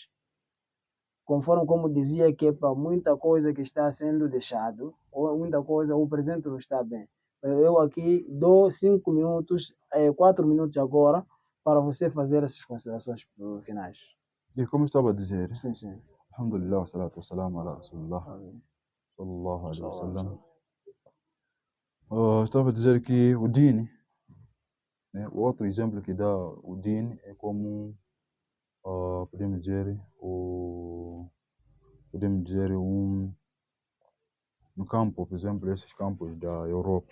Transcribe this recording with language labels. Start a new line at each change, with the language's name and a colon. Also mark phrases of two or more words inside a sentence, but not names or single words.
Portuguese: Conforme como dizia que para muita coisa que está sendo deixado, ou muita coisa, o presente não está bem. Eu aqui dou 5 minutos, 4 minutos agora, para você fazer essas considerações finais. E como estava a dizer, Sim.
Arabic: الحمد لله، الصلاة والسلام على رسول الله، صلى الله عليه وسلم.
Portuguese: Estava a dizer que o din, né, o outro exemplo que dá o din é como, podemos dizer, no campo, por exemplo, esses campos da Europa.